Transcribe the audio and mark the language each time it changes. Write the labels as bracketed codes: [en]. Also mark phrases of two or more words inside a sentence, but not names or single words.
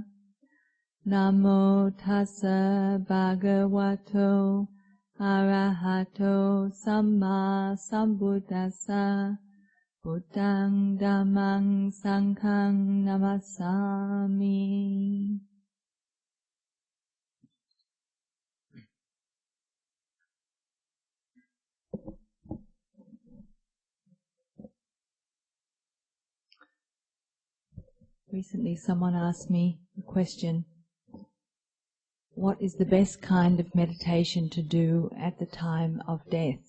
[pi] Namo tassa bhagavato arahato samma sambuddhassa. Buddhaṃ Dhammaṃ Sanghaṃ Namasami. [en] Recently someone asked me the question, what is the best kind of meditation to do at the time of death?